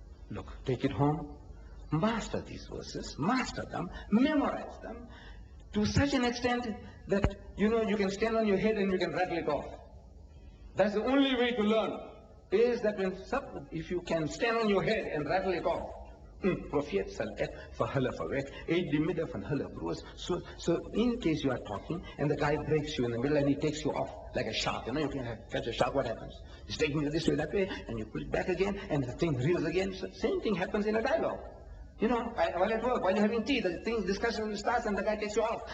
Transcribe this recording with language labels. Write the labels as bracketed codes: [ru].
[en] Look, take it home. Master these verses, master them, memorize them to such an extent that, you know, you can stand on your head and you can rattle it off. That's the only way to learn, is that if you can stand on your head and rattle it off. [af] Profeet sal ek vir hulle verwek, uit die midde van hulle broers. [en] So in case you are talking and the guy breaks you in the middle and he takes you off like a shark, you know, you can catch a shark, what happens? He's taking you this way, that way, and you pull it back again and the thing reels again. So same thing happens in a dialogue. You know, while at work, while you're having tea, the discussion starts and the guy takes you off.